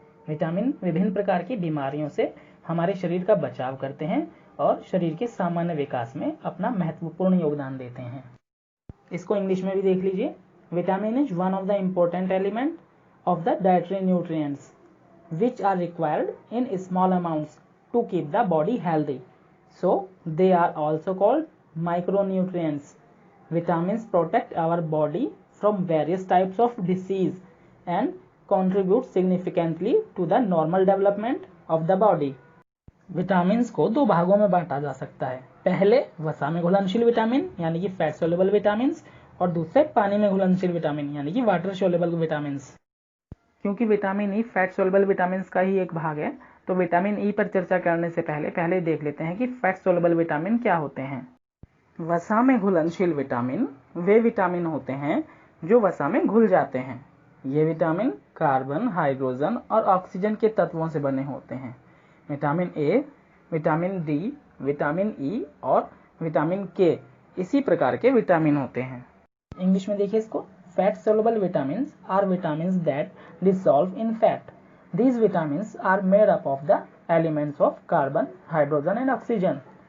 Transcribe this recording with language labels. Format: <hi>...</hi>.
<hi>Vitamin विभिन्न प्रकार की बीमारियों से हमारे शरीर का बचाव करते हैं और शरीर के सामान्य विकास में अपना महत्वपूर्ण योगदान देते हैं। इसको इंग्लिश में भी देख लीजिए।</hi> <en>Vitamin is one of the important element of the dietary nutrients which are required in small amounts to keep the body healthy. So they are also called micronutrients. Vitamins protect our body from various types of disease and contribute significantly to the normal development of the body.</en> <hi>Vitamins को दो भागों में बांटा जा सकता है। पहले वसा में घुलनशील विटामिन यानी कि फैट सोल्युबल विटामिन्स, और दूसरे पानी में घुलनशील विटामिन यानी कि वाटर सोल्युबल विटामिन्स। क्योंकि vitamin E fat soluble vitamins का ही एक भाग है, तो विटामिन ई पर चर्चा करने से पहले देख लेते हैं कि फैट सोल्युबल विटामिन क्या होते हैं। वसा में घुलनशील विटामिन वे विटामिन होते हैं जो वसा में घुल जाते हैं। ये विटामिन कार्बन, हाइड्रोजन और ऑक्सीजन के तत्वों से बने होते हैं। Vitamin A, vitamin D, vitamin E और विटामिन के इसी प्रकार के विटामिन होते हैं। इंग्लिश में देखिए इसको।</hi> <en>Fat soluble vitamins are vitamins that dissolve in fat. These vitamins are made up of the elements of carbon, hydrogen and oxygen.</en>